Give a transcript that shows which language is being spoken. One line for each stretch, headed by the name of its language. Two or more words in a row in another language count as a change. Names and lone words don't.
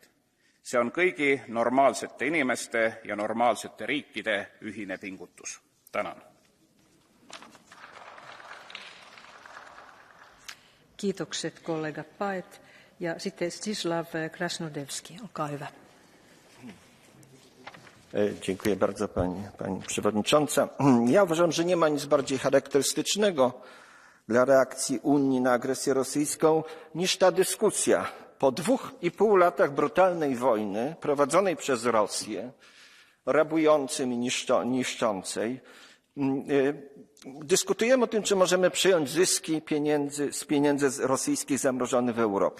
Estonian: See on kõigi normaalsete inimeste ja normaalsete riikide ühine pingutus. Tänan.
Finnish: Kiitokset kollega Paet. Ja sitten Zdzislaw Krasnodębski. Olkaa hyvä.
Polish: Dziękuję bardzo pani przewodnicząca. Ja uważam, że nie ma nic bardziej charakterystycznego dla reakcji Unii na agresję rosyjską niż ta dyskusja. Po 2,5 latach brutalnej wojny prowadzonej przez Rosję, rabującej i niszczącej, dyskutujemy o tym, czy możemy przyjąć zyski z pieniędzy rosyjskich zamrożonych w Europie.